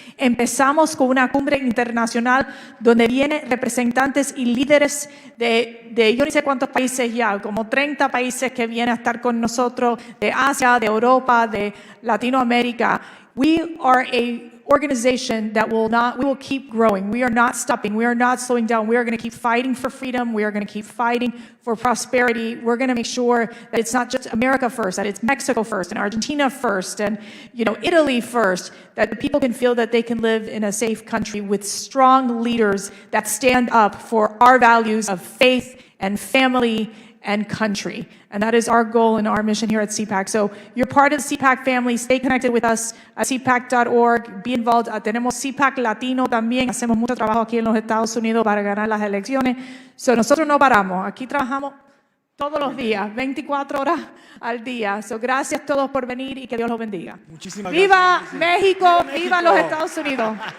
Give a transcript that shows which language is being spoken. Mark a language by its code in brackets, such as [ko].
[es] Empezamos con una cumbre internacional donde vienen representantes y líderes de yo no sé cuántos países ya, como 30 países que vienen a estar con nosotros, de Asia, de Europa, de Latinoamérica. [en] We are a organization that we will keep growing. We are not stopping. We are not slowing down. We are going to keep fighting for freedom. We are going to keep fighting for prosperity. We're going to make sure that it's not just America first, that it's Mexico first, and Argentina first, and Italy first, that the people can feel that they can live in a safe country with strong leaders that stand up for our values of faith and family and country. And that is our goal and our mission here at CPAC. So you're part of the CPAC family. Stay connected with us at cpac.org. Be involved. [es] Tenemos CPAC Latino también. Hacemos mucho trabajo aquí en los Estados Unidos para ganar las elecciones. So nosotros no paramos. Aquí trabajamos todos los días, 24 horas al día. So, gracias a todos por venir y que Dios los bendiga. Muchísimas ¡Viva gracias. México! ¡Viva los Estados Unidos!